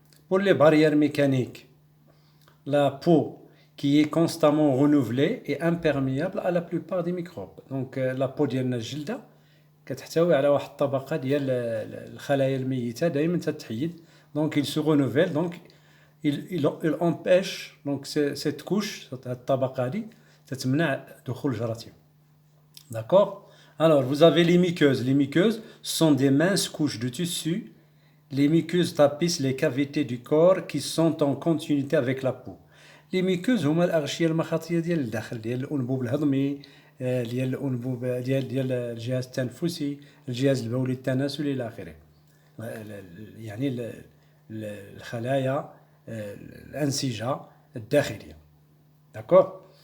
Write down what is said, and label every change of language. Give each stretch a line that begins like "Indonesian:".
French: Pour les barrières mécaniques, la peau qui est constamment renouvelée est imperméable à la plupart des microbes.
Arabic: Donc, la peau ديالنا الجلدة كتحتوي على واحد الطبقة ديال الخلايا الميتة دائما تتحيد.
French: Donc, il se renouvelle, donc, il empêche donc cette couche, cette الطبقة دي تتمنع دخول الجراثيم. D'accord? Alors, vous avez les muqueuses. Les muqueuses sont des minces couches de tissu. Les muqueuses tapissent les cavités du corps qui sont en continuité avec la peau.
Arabic: Les muqueuses هما الأغشية المخاطية ديال الداخل ديال الأنبوب الهضمي ديال الأنبوب ديال الجهاز التنفسي، الجهاز البولي التناسلي إلى آخره. يعني الخلايا الأنسجة الداخلية. D'accord?